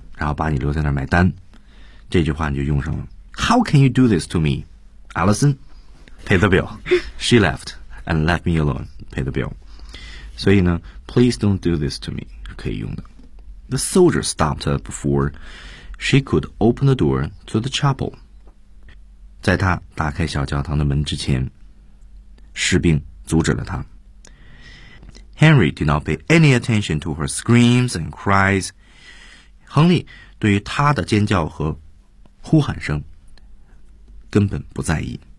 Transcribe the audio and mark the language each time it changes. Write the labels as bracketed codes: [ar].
[zh] 然后把你留在那儿买单，这句话你就用上了。 [en] How can you do this to me, Allison? Pay the bill. She left and left me alone. Pay the bill. [zh] 所以呢 [en] ，Please don't do this to me [zh] 可以用的。 [en] The soldiers stopped before she could open the door to the chapel. [zh] 在她打开小教堂的门之前，士兵阻止了她。 [en] Henry did not pay any attention to her screams and cries. [zh] 亨利对于她的尖叫和呼喊声根本不在意。